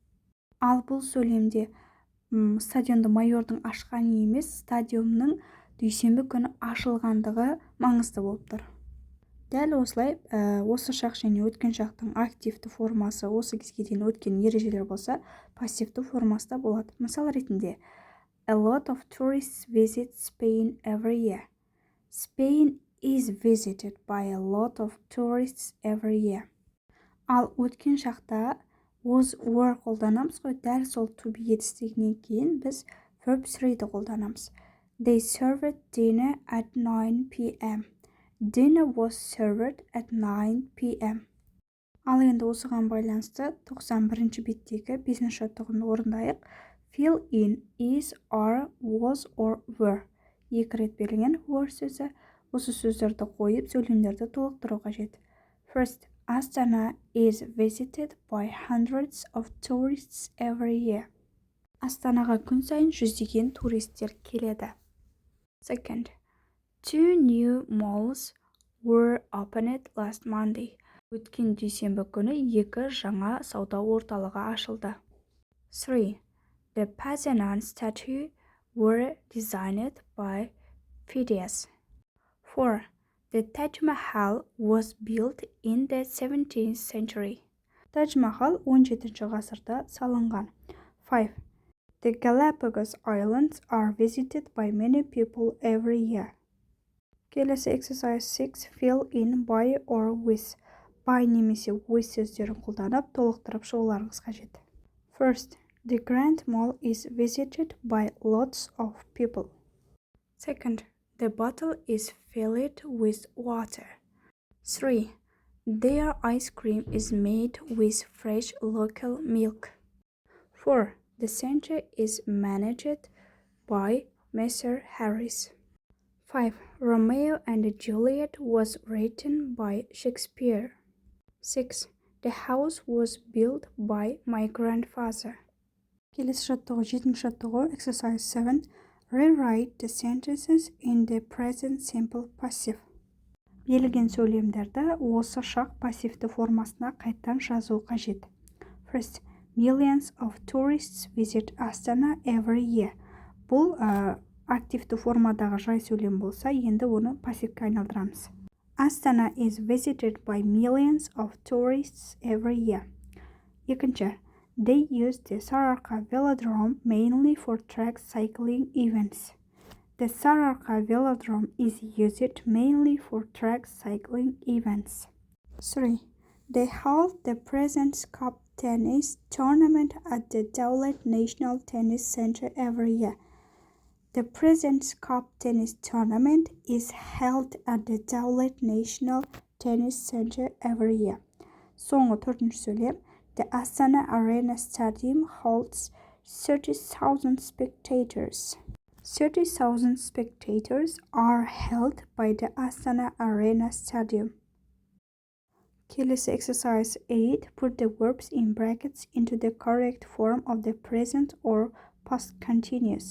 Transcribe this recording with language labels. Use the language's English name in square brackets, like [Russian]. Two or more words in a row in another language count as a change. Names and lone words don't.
[Kazakh] Ал бұл сөйлемде стадионды майордың ашқаны емес, стадионның дүйсенбі күні ашылғандығы маңызды болып тұр. Дәл осылай, осы шақ және өткен шақтың активті формасы осы кезге дейін өткен ережелер болса, пассивті формасы да болады. Мысал ретінде, [English] a lot of tourists visit Spain every year. Spain is visited by a lot of tourists every year. [Kazakh] Ал өткен шақта [English] was were [Kazakh] қолданамыз ғой, дәл сол [English] to be [Kazakh] етістігінен кейін біз verb 3-ді қолданамыз. [English] They served dinner at 9 p.m. Dinner was served at 9 p.m. [Kazakh] Ал енді осыған байланысты 91-ші беттегі 5-ші жаттығуды орындайық. [English] Fill in is, are, was or were. [Kazakh] Екі рет берілген were сөзі. Осы сөздерді қойып, сөйлемдерді толықтыру қажет. [English] First, Astana is visited by hundreds of tourists every year. [Kazakh] Астанаға күн сайын жүздеген туристер келеді. [English] Second, two new malls were opened last Monday. [Kazakh] Өткен дүйсенбі күні екі жаңа сауда орталығы ашылды. 3. [English] The Parthenon statue were designed by Phidias. 4. The Taj Mahal was built in the 17th century. [Kazakh] Taj Mahal 17-ші ғасырда салынған. 5. [English] The Galapagos Islands are visited by many people every year. Келесі exercise 6. Fill in by or with. [Kazakh] By немесе with сөздерін қолданып, толықтырып шығуларыңыз қажет. [English] First, the Grand Mall is visited by lots of people. Second, the bottle is filled with water. 3. Their ice cream is made with fresh local milk. 4. The center is managed by Mr. Harris. 5. Romeo and Juliet was written by Shakespeare. 6. The house was built by my grandfather. [Kazakh] Келесі жаттығу 7-ші жаттығу exercise 7. [English] Rewrite the sentences in the present simple passive. [Kazakh] Берілген сөйлемдерді осы шақ пассивті формасына қайттан жазу қажет. [English] First, millions of tourists visit Astana every year. [Kazakh] Бұл активті формадағы жай сөйлем болса, енді оны пассивке айналдырамыз. [English] Astana is visited by millions of tourists every year. Екінші, they use the Sararka velodrome mainly for track cycling events. The Sararka velodrome is used mainly for track cycling events. 3. They hold the President's Cup tennis tournament at the Dowlett National Tennis Center every year. The President's Cup tennis tournament is held at the Dowlett National Tennis Center every year. [Kazakh] Соңғы 4-ші сөйлем. [English] The Astana Arena Stadium holds 30,000 spectators. 30,000 spectators are held by the Astana Arena Stadium. [Kazakh] Kelesi exercise 8. [English] Put the verbs in brackets into the correct form of the present or past continuous.